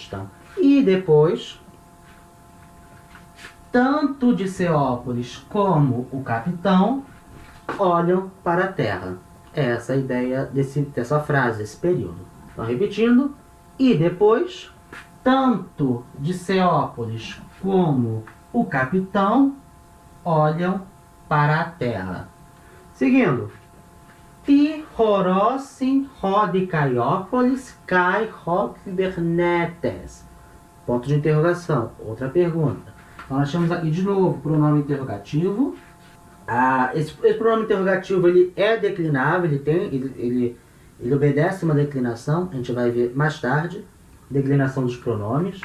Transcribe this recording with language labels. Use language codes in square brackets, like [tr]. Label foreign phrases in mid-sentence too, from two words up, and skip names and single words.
[pt] Então, e depois, tanto Dicéopolis como o capitão olham para a terra. Essa é a ideia dessa frase, desse período. Então, repetindo. E depois, tanto Dicéopolis como o capitão olham para a terra. Seguindo. [el] τί ὁρῶσιν ὁ Δικαιόπολις καὶ κυβερνήτης. [pt] Ponto de interrogação. Outra pergunta. Então, nós temos aqui de novo o pronome interrogativo. Esse pronome interrogativo ele é declinável, ele obedece uma declinação. A gente vai ver mais tarde. Declinação dos pronomes.